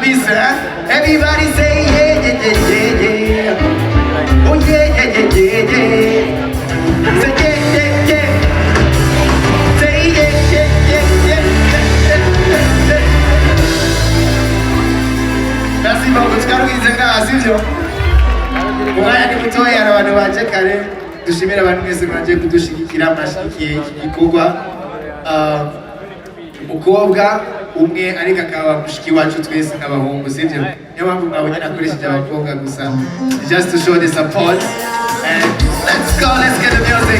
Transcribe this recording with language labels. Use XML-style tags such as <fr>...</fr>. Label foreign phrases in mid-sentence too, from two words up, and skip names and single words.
<en>Everybody say yeah, yeah, yeah, yeah, yeah. Oh yeah, yeah, yeah, yeah, yeah. Say yeah, yeah, yeah. Say yeah, yeah, yeah, yeah, yeah.</en> <fr>Merci beaucoup.</fr> <rn>Tukarugize ngaha sivyo? Umwanya ni mutoya abantu baje kare. Dushimira abantu mwese mwaje kudushigikira amashikiye iki gikorwa. Umukobwa umwe ariko akaba mushiki wacu twese nk'abahungu sivyo? Niyo mpamvu mwabonye nakoresheje abakobwa gusa</rn> <en>just to show the support. And let's go, let's get the music.</en>